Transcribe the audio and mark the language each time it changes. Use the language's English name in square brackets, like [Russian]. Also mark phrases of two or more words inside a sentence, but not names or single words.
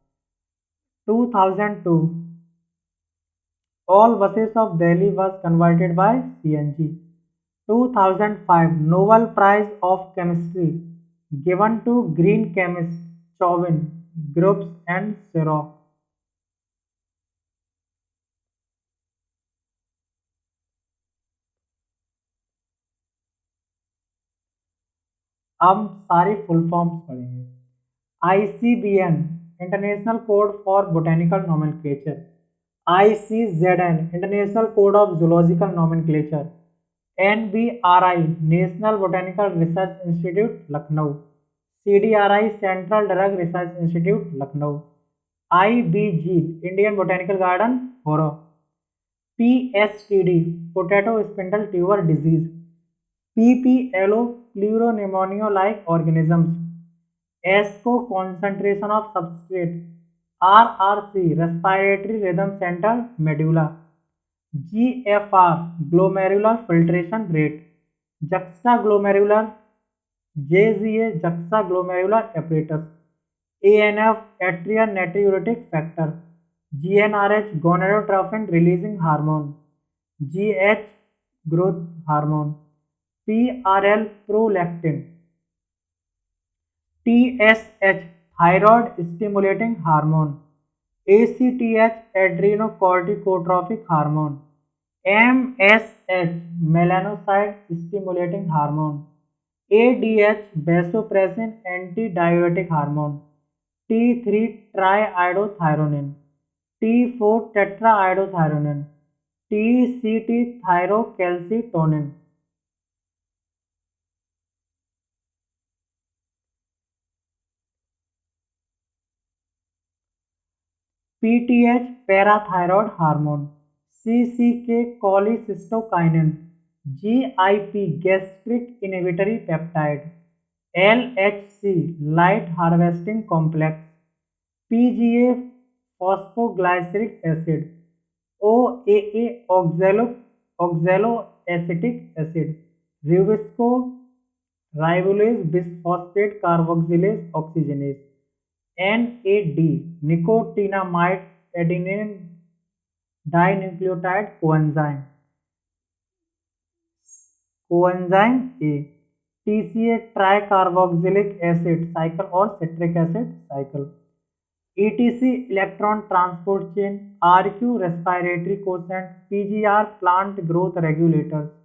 [English] 2002 all buses of Delhi was converted by CNG. 2005 Nobel Prize of Chemistry given to green chemists Chauvin, Groves and Sirach. [Hindi] अब सारी [English] full forms [Hindi] पढ़ेंगे। [English] ICBN International Code for Botanical Nomenclature. ICZN International Code of Zoological Nomenclature. NBRI National Botanical Research Institute लखनऊ। CDRI Central Drug Research Institute लखनऊ। IBG Indian Botanical Garden होरो। PSTD Potato Spindle Tuber Disease. PPLO pleuropneumonia like organisms. ESCO concentration of substrate. RRC respiratory rhythm center medulla. GFR glomerular filtration rate. Juxtaglomerular JGA juxtaglomerular apparatus. ANF atrial natriuretic factor. GnRH gonadotrophin releasing hormone. GH growth hormone. PRL prolactin. TSH thyroid stimulating hormone. ACTH adrenocorticotropic hormone. MSH melanocyte stimulating hormone. ADH vasopressin antidiuretic hormone. T3 triiodothyronine. T4 tetraiodothyronine. TCT thyrocalcitonin. PTH parathyroid hormone. CCK cholecystokinin. GIP gastric inhibitory peptide. LHC light harvesting complex. PGA phosphoglyceric acid. OAA oxaloacetic acid. Rubisco ribulase bisphosphate carboxylase oxygenase. NAD nicotinamide adenine dinucleotide coenzyme A. TCA tricarboxylic acid cycle और citric acid cycle. ETC electron transport chain. RQ respiratory quotient. PGR plant growth regulators.